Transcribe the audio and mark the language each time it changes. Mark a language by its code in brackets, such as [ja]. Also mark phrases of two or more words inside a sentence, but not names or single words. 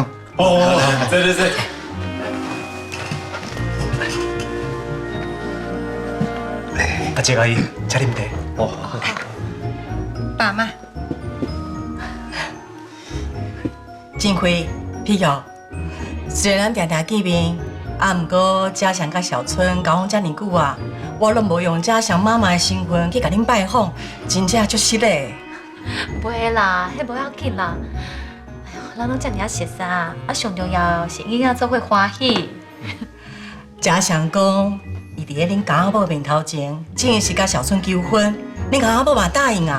[nan] 哦，对。阿姐阿姨，请啉茶。哦。爸妈，金辉、碧瑶，虽然常常见面，啊，毋过家祥甲小春交往遮尔久啊，我拢无用家祥妈妈的身份去甲恁拜访，真正足失礼。不会啦，迄无要紧啦。哎呦，咱拢遮尔熟悉，啊，上重要是囡仔做伙欢喜。家祥讲，伊伫咧恁家阿母面头前，真是甲小春求婚，恁家阿母嘛答应啊。